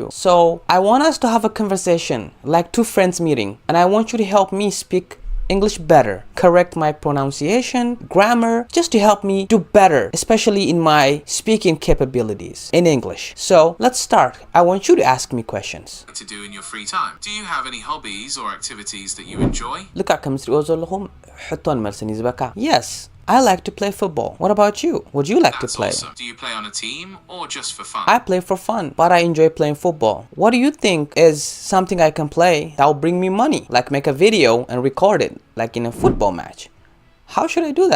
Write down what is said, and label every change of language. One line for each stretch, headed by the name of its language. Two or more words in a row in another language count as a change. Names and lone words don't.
English: So, I want us to have a conversation, like two friends meeting, and I want you to help me speak English better, correct my pronunciation, grammar, just to help me do better, especially in my speaking capabilities in English. So let's start. I want you to ask me questions. To do in your free time. Do you have any hobbies or activities that you enjoy? Look at كمسريو زلهم حطون ملسني زبكا. Yes, I like to play football. What about you? Would you like That's to play? awesome. Do you play on a team or just for fun? I play for fun, but I enjoy playing football. What do you think is something I can play that will bring me money? Like make a video and record it, like in a football match. How should I do that?